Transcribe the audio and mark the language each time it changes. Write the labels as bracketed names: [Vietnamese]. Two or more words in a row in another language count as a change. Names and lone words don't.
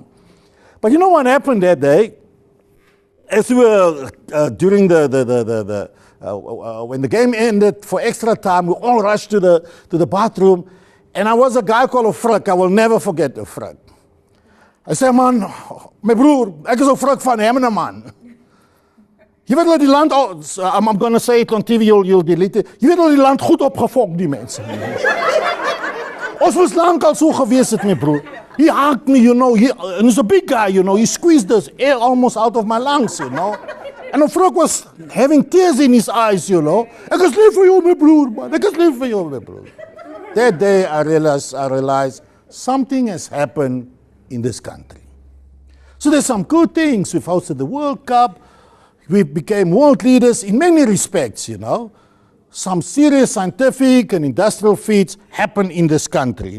[English] But you know what happened that day? As we were during when the game ended for extra time, we all rushed to the bathroom. And I was a guy called Frik. I will never forget the Frik. I said, [Afrikaans] man, my broer, ek is 'n Frik van hem, man. Jy weet dat die land, [English] I'm going to say it on TV, you'll delete it. [Afrikaans] Jy weet dat die land goed opgefok, die mense. Ons was lang al so gewees het, my broer. [English] He hugged me, and he's a big guy, he squeezed the air almost out of my lungs, And Frik was having tears in his eyes, [Afrikaans] Ek is lief vir jou, my broer, man. Ek is lief vir jou, my broer. [English] That day I realized something has happened in this country. So there's some good things. We've hosted the World Cup. We became world leaders in many respects, Some serious scientific and industrial feats happen in this country.